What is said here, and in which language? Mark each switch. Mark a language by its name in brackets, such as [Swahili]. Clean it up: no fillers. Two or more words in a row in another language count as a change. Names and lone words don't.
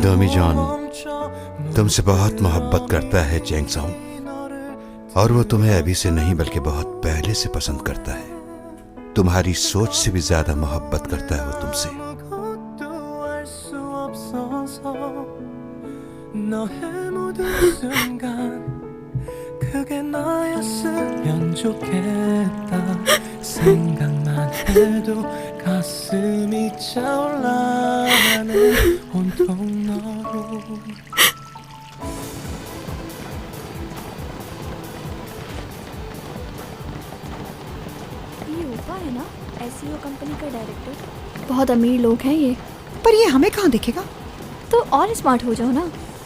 [Hindi] डोमी जॉन तुमसे बहुत मोहब्बत करता है चैंग सॉन्ग, और वो तुम्हें अभी से नहीं बल्कि बहुत पहले से पसंद करता है। तुम्हारी सोच से भी ज्यादा मोहब्बत करता है वो तुमसे। [Korean] 너의 모든 순간 그게 나였으면 좋겠다 생각만 해도 가슴이 차올라가네 온통 너로 [Hindi] ये ऊपा है ना, एसईओ कंपनी का डायरेक्टर। बहुत अमीर लोग हैं ये। पर ये हमें कहाँ दिखेगा? तो और स्मार्ट हो जाओ ना।